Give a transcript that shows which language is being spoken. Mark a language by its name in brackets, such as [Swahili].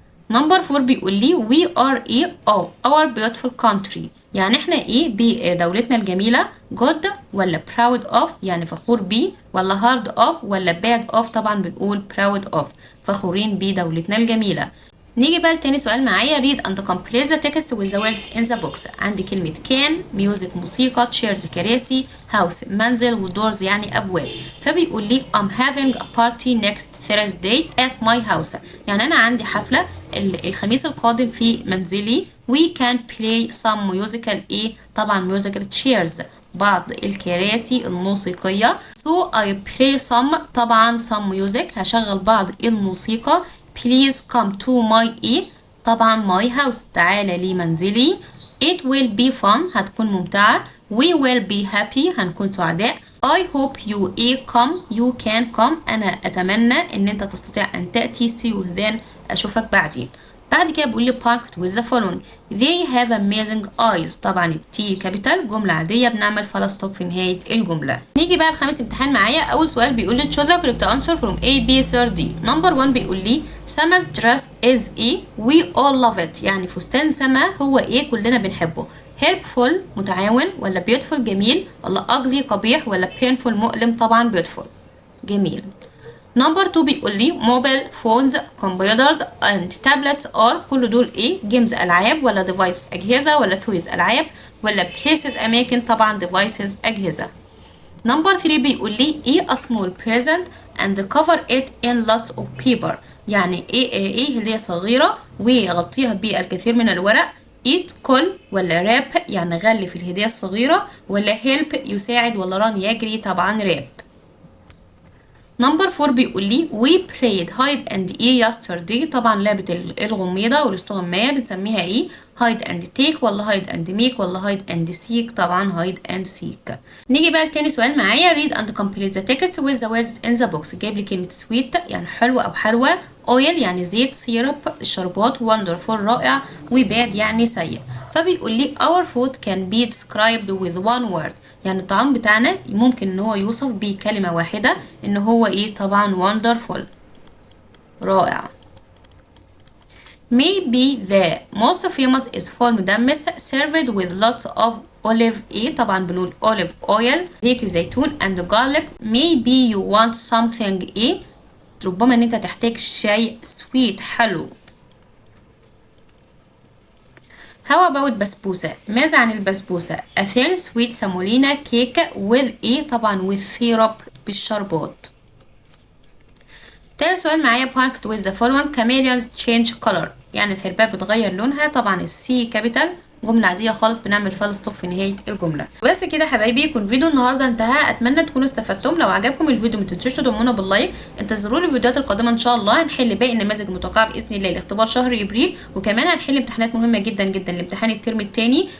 [Arabic] نمبر 4 بيقول لي [English] we are our beautiful country، [Arabic] يعني احنا بدولتنا الجميلة. [English] good [Arabic] ولا [English] proud of [Arabic] يعني فخور بيه، ولا [English] hard of [Arabic] ولا [English] bad of؟ [Arabic] طبعا بنقول proud of فخورين بدولتنا الجميلة. نيجي بقى لتاني سؤال معايا [English] read and complete the text with the words in the box. [Arabic] عندي كلمة [English] can music [Arabic] موسيقى، chairs كراسي، house منزل، ودورز يعني أبواب. [English] فبيقول لي I'm having a party next Thursday at my house، [Arabic] يعني أنا عندي حفلة الخميس القادم في منزلي. [English] we can play some musical [Arabic] طبعا [English] musical chairs [Arabic] بعض الكراسي الموسيقية. [English] so I play some طبعا some music [Arabic] هشغل بعض الموسيقى. [English] please come to my طبعا my house [Arabic] تعالى لمنزلي. [English] it will be fun [Arabic] هتكون ممتعة. [English] we will be happy [Arabic] هنكون سعداء. [English] I hope you come you can come [Arabic] أنا أتمنى إن أنت تستطيع أن تأتي. [English] see you then [Arabic] أشوفك بعدين. بعد كده بيقول لي [English] punctuate with the following they have amazing eyes، طبعا التي capital [Arabic] جملة عادية بنعمل [English] full stop [Arabic] في نهاية الجملة. نيجي بقى لخامس امتحان معايا. أول سؤال بيقول لي [English] choose the correct answer from A B C or D. [Arabic] نمبر 1 بيقول لي [English] Sama's dress is we all love it، [Arabic] يعني فستان سما هو كلنا بنحبه. [English] helpful [Arabic] متعاون، ولا beautiful جميل، ولا [English] ugly [Arabic] قبيح، ولا [English] painful [Arabic] مؤلم؟ طبعا beautiful جميل. نمبر 2 بيقول لي موبايل فونز كمبيوترز اند تابلتس ار كل دول جيمز العاب، ولا ديفايس اجهزه، ولا تويز العاب، ولا بليسز اماكن؟ طبعا ديفايسز اجهزه. نمبر 3 بيقول لي [English] a small present and cover it in lots of paper، [Arabic] يعني ايه هدية صغيرة وغطيها بالكثير من الورق. [English] eat [Arabic] كل، ولا راب يعني غلف الهدية الصغيرة، ولا help يساعد، ولا [English] run [Arabic] يجري؟ طبعا راب. نمبر 4 بيقول لي [English] we played hide and seek yesterday. [Arabic] طبعا لعبة الغميضة والاستغماية بنسميها ايه؟ [English] hide and take ولا hide and make ولا hide and seek؟ طبعا hide and seek. [Arabic] نيجي بقى لتاني سؤال معايا [English] read and complete the text with the words in the box. [Arabic] جايب لي كلمة sweet يعني حلوة أو حلوة، [English] oil [Arabic] يعني زيت، syrup الشربات، wonderful رائع، وباد يعني سيء. فبيقول لي [English] our food can be described with one word. [Arabic] يعني الطعام بتاعنا ممكن ان هو يوصف بكلمة واحدة ان هو ايه؟ طبعا [English] wonderful [Arabic] رائع. [English] Maybe the most famous is فول مدمس served with lots of olive ايه؟ [Arabic] طبعا بنقول [English] olive oil [Arabic] زيت الزيتون [English] and garlic. Maybe you want something [Arabic] ايه؟ ربما ان انت تحتاج شيء sweet حلو. [English] How about بسبوسة؟ [Arabic] ماذا عن البسبوسة؟ [English] A thin sweet semolina cake with ايه؟ طبعا with syrup [Arabic] بالشربات. تاني سؤال معايا [English] punctuate with the following chameleons change color. [Arabic] يعني الحرباء بتغير لونها. طبعا السي كابيتال جملة عادية خالص بنعمل فال ستوب في نهاية الجملة. بس كده يا حبايبي يكون فيديو النهارده انتهى. اتمنى تكونوا استفدتم. لو عجبكم الفيديو متنسوش تدعمونا باللايك. انتظروا الفيديوهات القادمة ان شاء الله. هنحل باقي النماذج المتوقعة باذن الله لاختبار شهر ابريل، وكمان هنحل امتحانات مهمة جدا جدا لامتحان الترم الثاني.